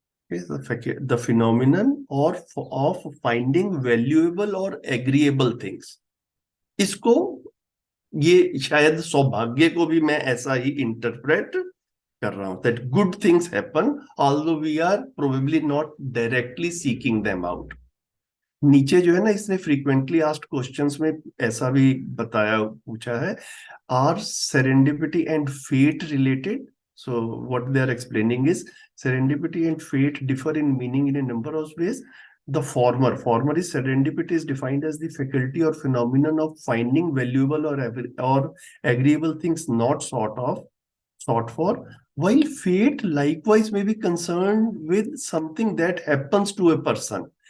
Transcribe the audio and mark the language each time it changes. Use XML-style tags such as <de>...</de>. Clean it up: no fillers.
<en>Okay, the phenomenon of finding valuable or agreeable things.</en> <hi>इसको ये शायद सौभाग्य को भी मैं ऐसा ही इंटरप्रेट कर रहा हूं,</hi> <en>that good things happen although we are probably not directly seeking them out.</en> <hi>नीचे जो है ना, इसने फ्रीक्वेंटली आस्क्ड क्वेश्चंस में ऐसा भी बताया, पूछा है,</hi> <en>Are serendipity and fate related? So what they are explaining is serendipity and fate differ in meaning in a number of ways. The former is serendipity is defined as the faculty or phenomenon of finding valuable or agreeable things not sought for, while fate likewise may be concerned with something that happens to a person.</en>